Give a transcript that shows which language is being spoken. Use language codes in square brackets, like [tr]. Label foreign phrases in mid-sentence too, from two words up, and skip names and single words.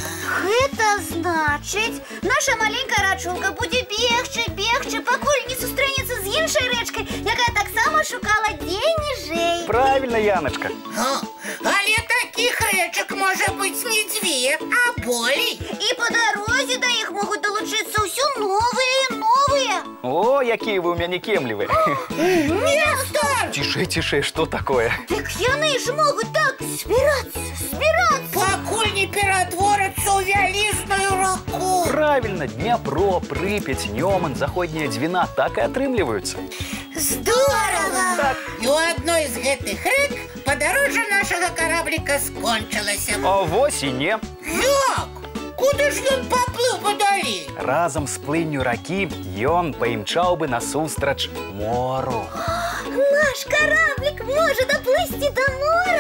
[be] Гэта значыць, наша маленькая рачулка будзе бегчы, пакуль не сустрэнецца з іншай рэчкай, якая таксама шукала дзень ніжэй. [ru] Правильно, Яночка. [be] Але таких рэчак можа быць не дзве, а болей. І па дарозе да іх могуць далучыцца ўсё новыя і новыя. О, якія вы у мяне кемлівыя. Нестор! [ru] Тише, что такое? [be] Так яны ж могуць так збірацца. Пакуль не ператворацца ў вялізную раку. Правильно, Днепро, Припять, Неман, Заходняя Двина [ru] так и [be] отрымліваюцца. [ru] Здорово! [be] Так. І у адной з гэтых рэк падарожжа нашага карабліка скончылася. А вось і не. Як? Куды ж ён паплыў падалей? Разам з плынню ракі ён паімчаў бы насустрач мору. Наш кораблик можа даплысці да мора.